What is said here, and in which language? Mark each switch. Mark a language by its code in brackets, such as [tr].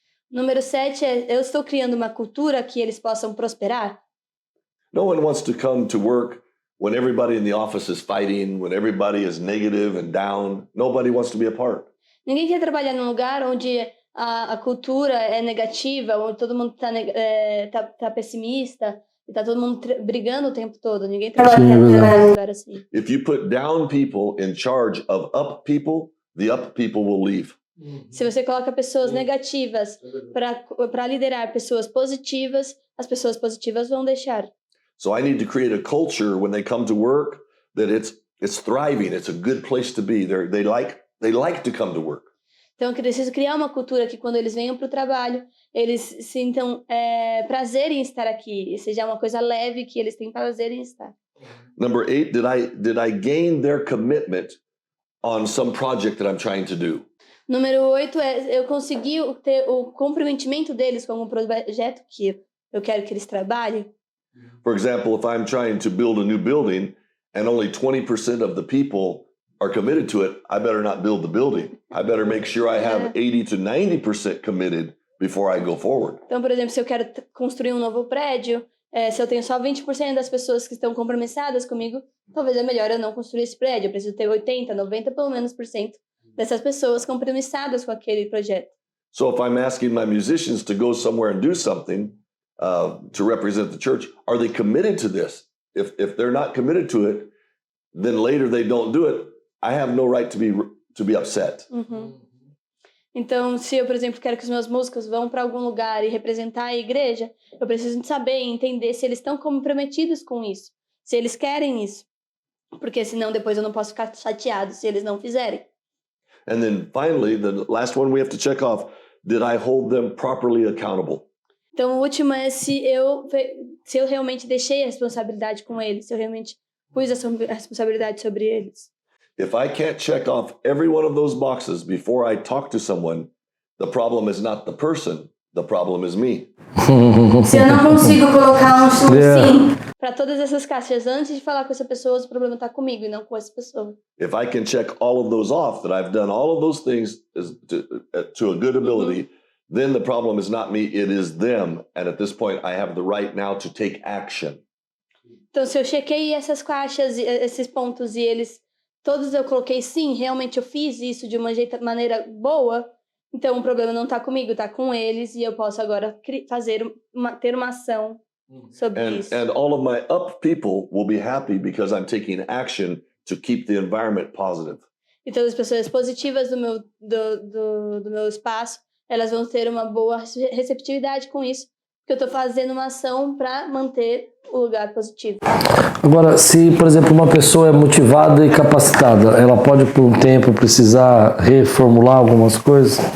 [pt] Número 7 eu estou criando uma cultura que eles possam prosperar? [en] No one wants to come to work when everybody in the office is fighting, when everybody is negative and down. Nobody wants to be a part. [pt] Ninguém quer trabalhar num lugar onde a cultura é negativa, onde todo mundo tá pessimista, e tá todo mundo brigando o tempo todo. Ninguém trabalha num lugar assim. [en] If you put down people in charge of up people, the up people will leave. [pt] Se você coloca pessoas negativas para liderar pessoas positivas, as pessoas positivas vão deixar. [en] So I need to create a culture when they come to work that it's thriving. It's a good place to be. They like to come to work. [pt] Então eu preciso criar uma cultura que quando eles venham para o trabalho, eles sintam prazer em estar aqui, seja uma coisa leve que eles têm prazer em estar. [en] Number 8, did I gain their commitment on some project that I'm trying to do? [pt] Número 8 eu consegui ter o comprometimento deles com um projeto que eu quero que eles trabalhem. [en] For example, if I'm trying to build a new building and only 20% of the people are committed to it, I better not build the building. I better make sure I have 80 to 90% committed before I go forward. [pt] Então, por exemplo, se eu quero construir um novo prédio, se eu tenho só 20% das pessoas que estão compromissadas comigo, talvez é melhor eu não construir esse prédio. Eu preciso ter 80, 90 pelo menos por cento dessas pessoas compromissadas com aquele projeto. [en] So if I'm asking my musicians to go somewhere and do something to represent the church, are they committed to this? If they're not committed to it, then later they don't do it. I have no right to be upset. [pt] Então, se eu, por exemplo, quero que os meus músicos vão para algum lugar e representar a igreja, eu preciso saber e entender se eles estão comprometidos com isso, se eles querem isso, porque senão depois eu não posso ficar chateado se eles não fizerem. [en] And then finally, the last one we have to check off, did I hold them properly accountable? [pt] Então, o último é se eu realmente deixei a responsabilidade com eles, se eu realmente pus a responsabilidade sobre eles. [en] If I can't check off every one of those boxes before I talk to someone, the problem is not the person, the problem is me. [pt] Se eu não consigo colocar um sim para todas essas caixas antes de falar com essa pessoa, o problema está comigo e não com essa pessoa. [en] If I can check all of those off, that I've done all of those things to a good ability, then the problem is not me, it is them. And at this point, I have the right now to take action. [pt] Então, se eu chequei essas caixas, esses pontos e eles todos eu coloquei sim, realmente eu fiz isso de uma maneira boa, então o problema não está comigo, está com eles e eu posso agora ter uma ação sobre isso. And all of my up people will be happy because I'm taking action to keep the environment positive. E todas as pessoas positivas do meu espaço elas vão ter uma boa receptividade com isso, porque eu estou fazendo uma ação para manter o lugar positivo. Agora, se, por exemplo, uma pessoa é motivada e capacitada, ela pode, por um tempo, precisar reformular algumas coisas?